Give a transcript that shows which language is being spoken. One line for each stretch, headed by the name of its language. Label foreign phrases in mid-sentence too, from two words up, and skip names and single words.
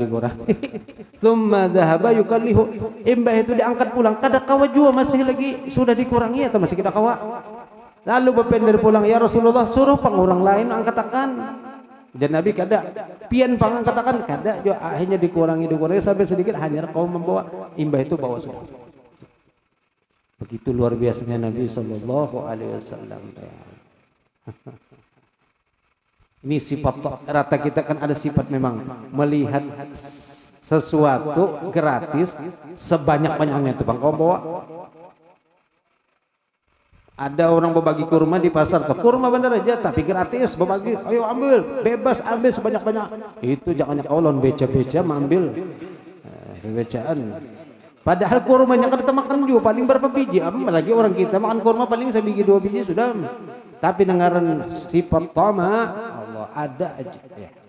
Arabic: ثم ذهب يقله,
Banjar: imbah itu diangkat pulang, kada kawa jua masih lagi, sudah dikurangi atau masih kita kawa. Lalu berpender pulang, ya Rasulullah suruh pang orang lain angkatakan. Dan Nabi kada, pian pang angkatakan kada jua, akhirnya dikurangi sampai sedikit, hanya kau membawa, imbah itu bawa semua. Begitu luar biasanya Nabi
Arabic: صلى الله عليه وسلم.
Banjar: Ini sifat rata kita kan ada sifat memang melihat sesuatu gratis sebanyak-banyaknya itu bang. Kau bawa, ada orang berbagi kurma di pasar, kurma bener aja tapi gratis berbagi, ayo ambil, bebas ambil sebanyak-banyak. Itu jangan kaulon beca-beca mengambil becaan. Padahal kurmanya kan kita makan juga paling berapa biji, apalagi orang kita makan kurma paling sebiji 2 biji sudah. Tapi dengaran sifat tama Allah ada aja ya.